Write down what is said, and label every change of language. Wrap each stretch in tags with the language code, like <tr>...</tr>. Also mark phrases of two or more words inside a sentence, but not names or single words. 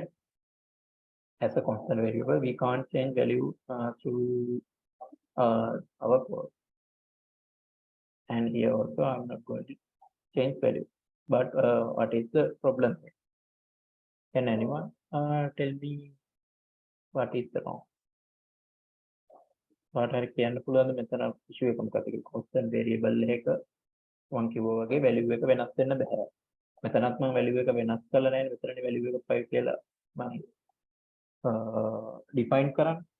<en>As a constant variable, we can't change value through our code. And here also, I'm not going to change value. But what is the problem? Can anyone tell me what is the wrong? What are</en> <si>කියන්න පුළුවන් මෙතන issue එක මොකක්ද කියලා</si> <en>constant variable</en> <si>එක මම කිව්වා වගේ value එක වෙනස් වෙන්න බෑ. මෙතනත් මම value එක වෙනස් කරලා නැහැ. මෙතනනේ value එක 5 කියලා මම define කරන්නේ.</si>